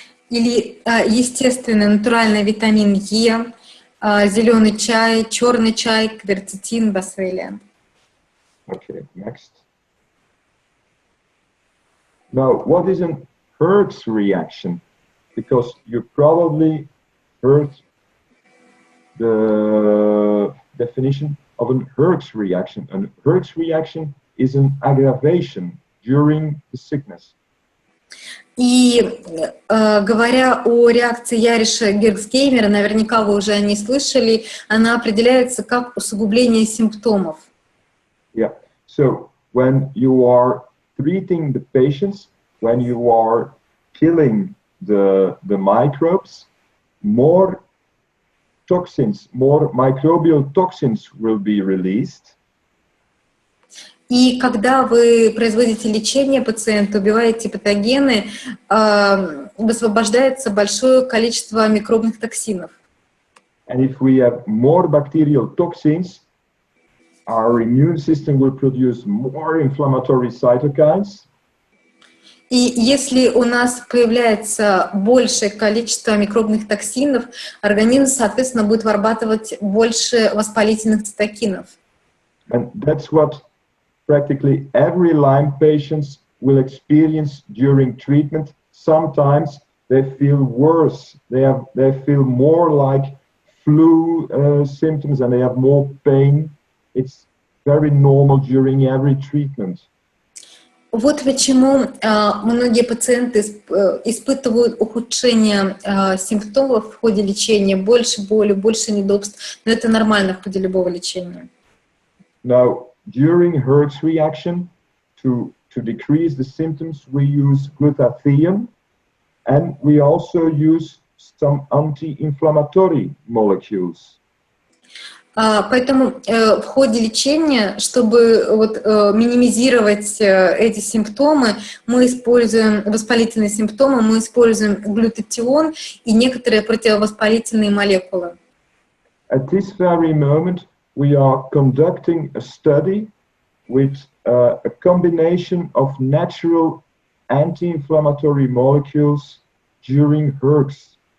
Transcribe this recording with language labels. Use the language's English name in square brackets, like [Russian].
[Russian] Или естественный натуральный витамин Е, зеленый чай, черный чай, кверцетин, босвелия. [English] Okay, next. Now, what is an Herx reaction? Because you probably heard the definition of an Herx reaction. An Herx reaction is an aggravation during the sickness. [Russian] И говоря о реакции Яриша-Герцгеймера, наверняка вы уже о ней слышали, она определяется как усугубление симптомов. [English] Yeah. So when you are treating the patients, when you are killing the microbes, more toxins, more microbial toxins will be released. [Russian] И когда вы производите лечение пациента, убиваете патогены, высвобождается большое количество микробных токсинов. [English] And if we have more bacterial toxins, our immune system will produce more inflammatory cytokines. [Russian] И если у нас появляется большее количество микробных токсинов, организм, соответственно, будет вырабатывать больше воспалительных цитокинов. [English] And that's what practically every Lyme patients will experience during treatment. Sometimes they feel worse. They feel more like flu symptoms and they have more pain. It's very normal during every treatment. [Russian] Вот почему многие пациенты испытывают ухудшение симптомов в ходе лечения, больше боли, больше недобств, но это нормально в ходе любого лечения. [English] Now, during Hertz reaction, to decrease the symptoms, we use glutathione, and we also use some anti-inflammatory molecules. [Russian] Поэтому в ходе лечения, чтобы минимизировать эти симптомы, мы используем воспалительные симптомы, мы используем глютатион и некоторые противовоспалительные молекулы. [English] At this very moment, we are conducting a study with a combination of natural anti-inflammatory molecules during Hertz.